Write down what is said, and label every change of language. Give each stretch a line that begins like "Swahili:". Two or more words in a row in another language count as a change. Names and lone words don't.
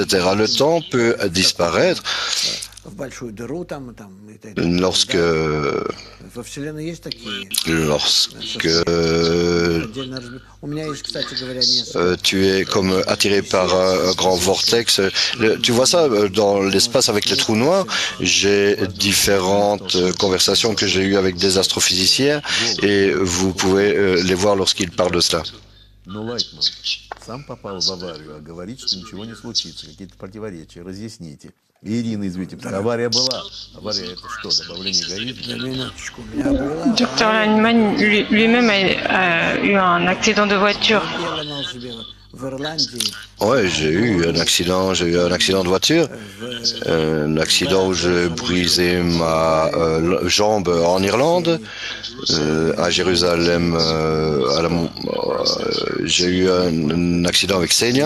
French: Le temps peut disparaître lorsque tu es comme attiré par un grand vortex. Tu vois ça dans l'espace avec les trous noirs. J'ai différentes conversations que j'ai eues avec des astrophysiciens et vous pouvez les voir lorsqu'ils parlent de cela.
Russian: Но Лайтман сам попал в аварию, а говорит, что ничего не случится, какие-то противоречия, разъясните. И Ирина из Витебска, авария была. Авария это что, добавление эгоизма?
French: Docteur Langemann lui-même a eu un accident de voiture. Ouais, j'ai eu un accident de voiture, un accident où j'ai brisé ma jambe en Irlande, à Jérusalem, j'ai eu un accident avec Senia.